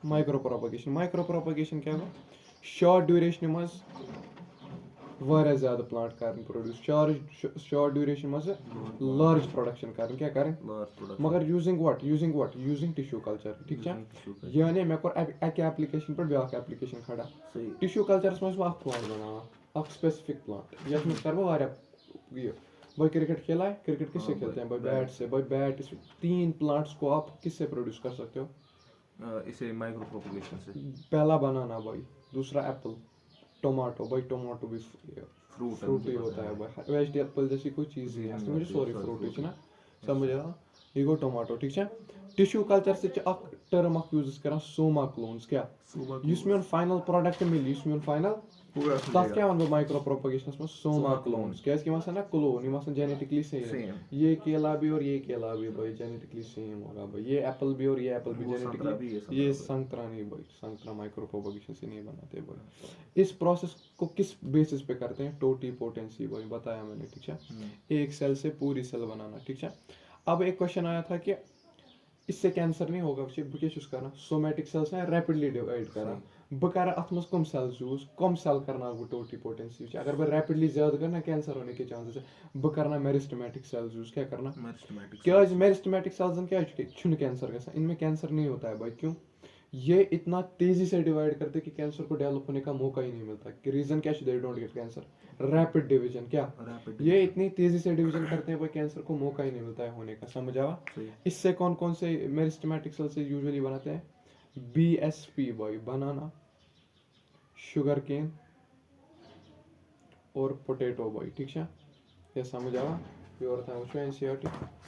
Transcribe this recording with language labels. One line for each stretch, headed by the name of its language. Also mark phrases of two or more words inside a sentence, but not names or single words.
English: micro propagation
Kashmiri: کیٛاہ گوٚو شاٹ ڈیوریشنہِ منٛز واریاہ زیادٕ پلانٹ کَرٕنۍ پروڈیوس
English: short duration
Kashmiri: منٛز
English: large production
Kashmiri: کَرٕنۍ کیٛاہ کَرٕنۍ مگر
English: using tissue culture
Kashmiri: ٹھیٖک چھا یعنی مےٚ کوٚر اَکہِ ایپلِکیشن پٮ۪ٹھ بیاکھ ایپلِکیشن کھڑا ٹِشوٗ کلچرس منٛز چھُس بہٕ اکھ پلانٹ بَناوان اکھ
English: specific plant
Kashmiri: یَتھ منٛز کَرٕ بہٕ واریاہ
Urdu: یہِ بھائی کرکٹ کھیلا ہے کرکٹ کس سے کھیلتے ہیں بھائی بیٹ سے 3 پلانٹس کو آپ کس سے پروڈیوس کر سکتے ہو اسے
English: micro propagation
Urdu: سے پہلا بنانا بھائی دوسرا ایپل ٹومیٹو بھائی ٹومیٹو بھی فروٹ ہی ہوتا ہے بھائی ویجیٹیبل جیسی کوئی چیز ہی ہے مجھے سوری فروٹ ہی نا سمجھ آ
Kashmiri: یہ گوٚو ٹومیٹو ٹھیک ہے ٹِشوٗ کلچر سۭتۍ چھِ اکھ ٹٔرٕم اکھ یوٗز کران
English: soma clones
Kashmiri: کیٛاہ یُس میون
English: final product
Kashmiri: مِلہِ یُس میون فاینل تَتھ کیٛاہ وَنہٕ بہٕ مایکرو پروپگیشنس منٛز
English: soma clones
Kashmiri: کیٛازِ کہِ یِم آسان نا کلون یِم آسان جینیٹکلی سیم
Urdu: یہ کیلا بھی اور یہ کیلا بھی بھائی
English: genetically same
Urdu: ہوگا بھائی یہ ایپل بھی اور یہ ایپل بھی جینیٹکلی یہ سنگترا نہیں بھائی سنگترا
English: micro propagation
Urdu: سے نہیں بناتے بھائی اس پروسیس کو کس بیسس پہ کرتے ہیں ٹوٹی پوٹینسی بھائی بتایا میں نے ٹھیک ہے ایک سیل سے پوری سیل بنانا ٹھیک ہے اب ایک کوشچن آیا تھا کہ اس سے کینسر نہیں ہوگا
Kashmiri: بہٕ کیٛاہ چھُس کران سومیٹک سیلس ہیں ریپڈلی ڈِوایڈ کران بہٕ کرٕ اتھ منٛز کم سیلز یوٗز کم سیل کرناو بہٕ ٹوٹی پوٹینسی وٕچھ اگر بہٕ ریپڈلی زیادٕ کرٕ نا
Urdu: کینسر ہونے کے چانسز ہے
Kashmiri: بہٕ کرنا
English: meristematic cells
Kashmiri: یوٗز کیٛاہ کرنا کیٛازِ میرسٹمیٹک سیلزن کیٛازِ چھُنہٕ
Urdu: کینسر گژھان ان میں کینسر نہیں ہوتا ہے بھائی کیوں یہ اتنا تیزی سے ڈیوائڈ کرتے کہ کینسر کو ڈیولپ ہونے کا موقع ہی نہیں ملتا ریزن کیا
English: they don't get cancer rapid division
Urdu: کیا یہ اتنی تیزی سے ڈویژن کرتے ہیں بھائی کینسر کو موقع ہی نہیں ملتا ہے ہونے کا سمجھ آوا اس سے کون کون سے
English: meristematic cell
Urdu: سے یوزلی بناتے ہیں بی ایس پی بھائی بنانا
English: sugar cane
Urdu: اور پوٹیٹو بھائی ٹھیک ہے یہ سمجھ آوا پیور تھا وچھو این سی آر ٹی